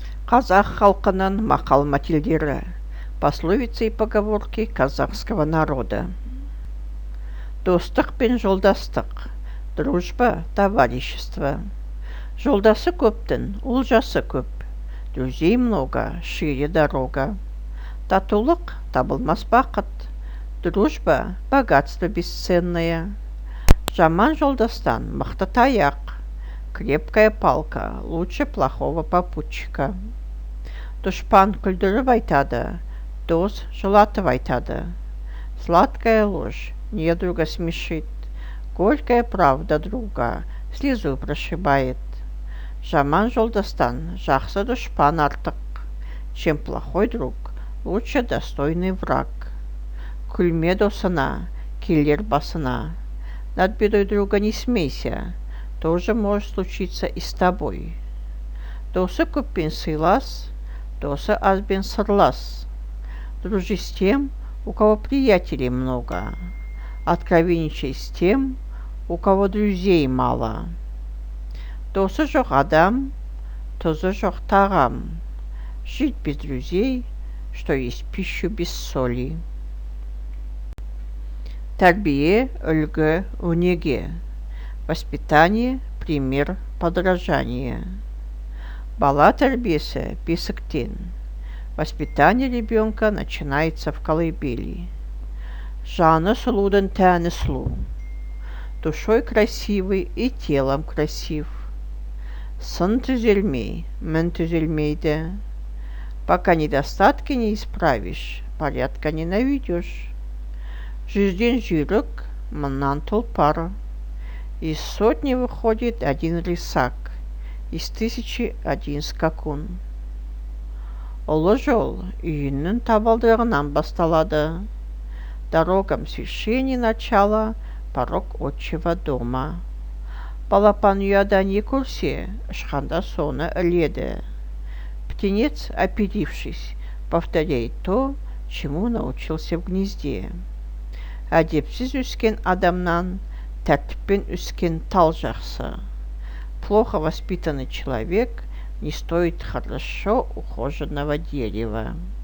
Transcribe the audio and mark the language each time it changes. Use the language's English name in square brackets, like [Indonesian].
[Kazakh] Қазақ халқының мақал-мәтелдері, [Russian] пословицы и поговорки казахского народа. [Kazakh] Достық пен жолдастық, [Russian] дружба, товарищество. [Kazakh] Жолдасы көптің, олжасы көп. [Russian] Друзей много, шире дорога. [Kazakh] Татулық табылмас бақыт, [Russian] дружба – богатство бесценное. [Kazakh] Жаман жолдастан мықты таяқ, [Russian] крепкая палка лучше плохого попутчика. [Kazakh] Дұшпан күлдіріп айтады, дос жылатып айтады. [Russian] Сладкая ложь недруга смешит, горькая правда друга слезу прошибает. [Kazakh] Жаман жолдастан жақсы дұшпан артық, [Russian] чем плохой друг лучше достойный враг. [Kazakh] Күлме досына, келер басына. [Russian] Над бедой друга не смейся, тоже может случиться и с тобой. [Kazakh] Досы көппен сыйлас, досы азбен сырлас. [Russian] Дружи с тем, у кого приятелей много. Откровенничай с тем, у кого друзей мало. [Kazakh] Досы жоқ адам, тозы жоқ тағам. [Russian] Жить без друзей, что есть пищу без соли. [Kazakh] Тәрбие, үлгі, өнеге. [Russian] Воспитание, пример, подражание. [Kazakh] Бала тәрбиесі бесіктен. [Russian] Воспитание ребенка начинается в колыбели. [Kazakh] Жаны сұлудың тәні сұлу. [Russian] Душой красивый и телом красив. [Kazakh] Сын түзелмей, мін түзелмейді. [Russian] Пока недостатки не исправишь, порядка не наведешь. [Kazakh] Жүзден жүйрік, мыңнан тұлпар. [Russian] Из сотни выходит один рысак, из тысячи один скакун. [Kazakh] Ұлы жол үйінің табалдырығынан басталады. [Russian] Дорогам свершений начала, порог отчего дома. [Kazakh] Балапан ұяда не көрсе, ұшқанда соны іледі. [Russian] Птенец, оперившись, повторяет то, чему научился в гнезде. [Kazakh] Әдепсіз өскен адамнан тәртіппен өскен тал жақсы. [Russian] Плохо воспитанный человек не стоит хорошо ухоженного дерева.